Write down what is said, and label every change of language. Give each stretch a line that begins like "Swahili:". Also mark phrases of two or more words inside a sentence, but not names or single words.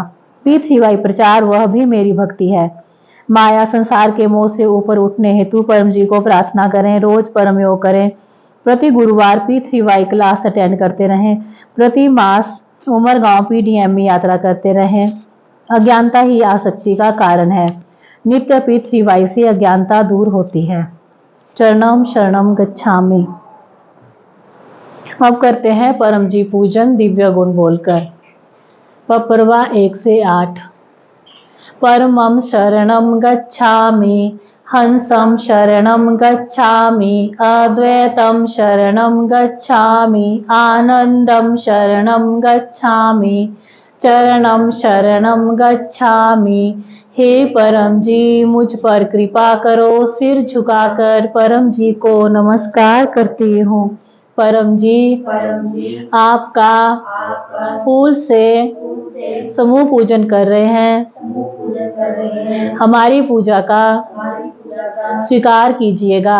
Hindi: पृथ्वी प्रचार, वह भी मेरी भक्ति है। माया संसार के मोह से ऊपर उठने हेतु परम जी को प्रार्थना करें, रोज परम योग करें, प्रति गुरुवार पृथ्वी
English: class attend
Hindi: करते रहें, प्रति मास उमरगांव पीडीएम में यात्रा करते रहें। अज्ञानता ही आसक्ति का कारण है। नित्य पृथ्वी से अज्ञानता दूर होती है।
Sanskrit: चरणम शरणम गच्छामि।
Hindi: अब करते हैं परम जी पूजन दिव्य गुण बोलकर। पपरवा 1 से 8।
Sanskrit: परमं शरणं गच्छामि, हंसं शरणं गच्छामि, अद्वैतं शरणं गच्छामि, आनंदं शरणं गच्छामि, चरणं शरणं गच्छामि।
Hindi: हे परम जी, मुझ पर कृपा करो। सिर झुकाकर परम जी को नमस्कार करती हूँ। परम जी, आपका फूल से समूह पूजन कर रहे हैं। हमारी पूजा का स्वीकार कीजिएगा।